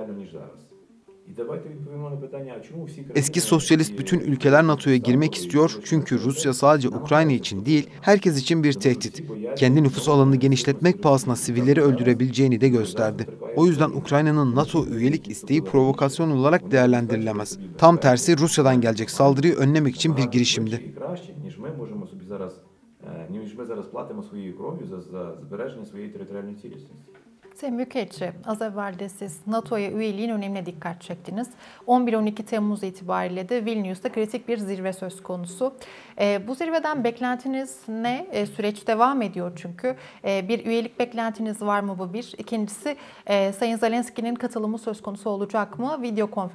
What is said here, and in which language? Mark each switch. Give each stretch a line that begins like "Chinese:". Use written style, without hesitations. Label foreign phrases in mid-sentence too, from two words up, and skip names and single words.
Turkish: Eski sosyalist bütün ülkeler NATO'ya girmek istiyor çünkü Rusya sadece Ukrayna için değil, herkes için bir tehdit. Kendi nüfus alanını genişletmek pahasına sivilleri öldürebileceğini de gösterdi. O yüzden Ukrayna'nın NATO üyelik isteği provokasyon olarak değerlendirilemez. Tam tersi Rusya'dan gelecek saldırıyı önlemek için bir girişimdi.
Ukrainian: Ніж ми зараз платимо своєю кров'ю за збереження своєї територіальної цілісності.
Turkish: Sayın Büyükelçi, az evvel de siz NATO'ya üyeliğin önemine dikkat çektiniz. 11-12 Temmuz itibariyle de Vilnius'ta kritik bir zirve söz konusu. Bu zirveden beklentiniz ne? Süreç devam ediyor çünkü. Bir üyelik beklentiniz var mı, bu bir? İkincisi, Sayın Zelenski'nin katılımı söz konusu olacak mı?